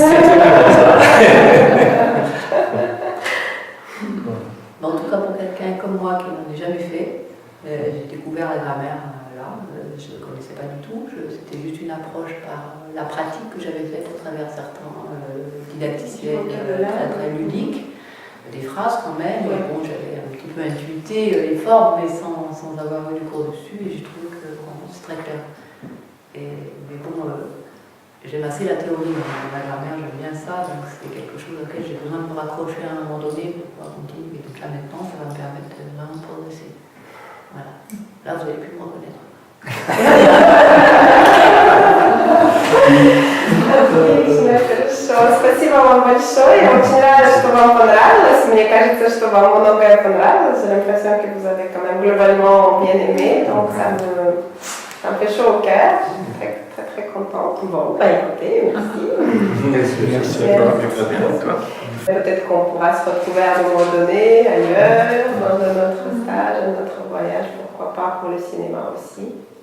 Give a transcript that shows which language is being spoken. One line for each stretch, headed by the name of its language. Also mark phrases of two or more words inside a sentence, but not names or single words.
French: Mais en tout cas, pour quelqu'un comme moi qui n'en ai jamais fait, j'ai découvert la grammaire là, je ne connaissais pas du tout, c'était juste une approche par la pratique que j'avais faite à travers certains didacticiels très ludiques, des phrases quand même, et bon, j'avais un petit peu intuité les formes, mais sans avoir eu du cours dessus, et j'ai trouvé que vraiment, c'est très clair. Mais bon, j'aime assez la théorie, la grammaire, j'aime bien ça, donc c'est quelque chose auquel j'ai besoin de me raccrocher à un moment donné pour pouvoir continuer. Et donc là maintenant, ça va me permettre de vraiment progresser. Voilà. Là, vous avez pu me reconnaître.
Russian: Отлично, хорошо. Спасибо вам большое. Я очень рада, что вам понравилось. Мне кажется, что вам многое понравилось.
French: J'ai l'impression que vous avez quand même globalement bien aimé. Donc ça me fait chaud au cœur. Je suis très, très, très contente. Bon, bah écoutez, merci. Peut-être qu'on pourra se retrouver à un moment donné, ailleurs, dans un autre stage, un autre voyage, pourquoi pas pour le cinéma aussi.